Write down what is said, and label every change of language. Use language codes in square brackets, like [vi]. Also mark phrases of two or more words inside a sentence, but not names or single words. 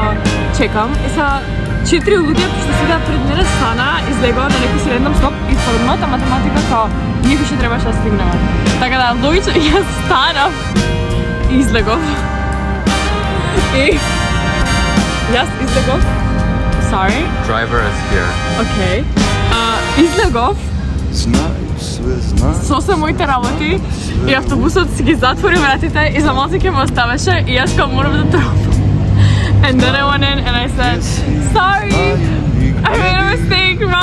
[mk] И са 4 луѓе што седеа пред мене стана излегол на некој средном стоп и според мојата математика као ние више требаше да стигнеме. Така да, логично, јас станав и излегов. И јас излегов. [en] Sorry. Driver is here. [mk] Окей. Излегов [sr] Знај све, знај. [mk] со моите работи и автобусот си ги затвори вратите и за малце ќе ме оставеше и јас као морам да тргнам. [en] And then I went in and I said, sorry, I made a mistake,